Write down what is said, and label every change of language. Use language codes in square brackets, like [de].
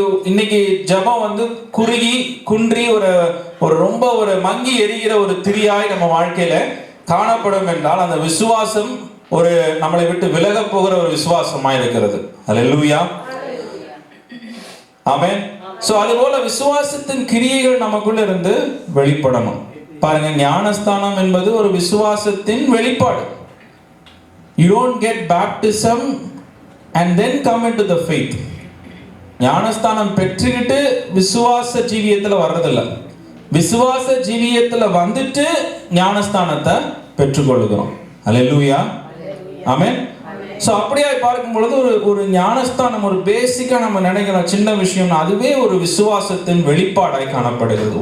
[ta] இன்னைக்கு ஜெபம் குறுகி குன்றி ஒரு ரொம்ப ஒரு மங்கி எரிகிற ஒரு திரியாய் நம்ம வாழ்க்கையில காணப்படும் என்றால் அந்த விசுவாசம் ஒரு நம்மளை விட்டு விலக போகிற ஒரு விசுவாசமா இருக்கிறது. அல்லேலூயா. ஆமென். சோ அதுபோல விசுவாசத்தின் கிரியைகள் நமக்குள்ள இருந்து வெளிப்படணும். பாருங்க, ஞானஸ்தானம் என்பது ஒரு விசுவாசத்தின் வெளிப்பாடு. [en] You don't get baptism and then come into the faith. [ta] ஞானஸ்தானம் பெற்றுக்கிட்டு விசுவாச ஜீவியத்துல வர்றதில்லை. விசுவாச ஜீவியத்துல வந்துட்டு ஞானஸ்தானத்தை பெற்றுக்கொள்கிறோம். அல்லேலூயா. ஆமென். சோ அப்படியே பார்க்கும் பொழுது ஒரு ஞானஸ்தானம் ஒரு பேசிக்கா நம்ம நினைக்கிறோம் சின்ன விஷயம், அதுவே ஒரு விசுவாசத்தின் வெளிப்பாடாய் காணப்படுகிறது.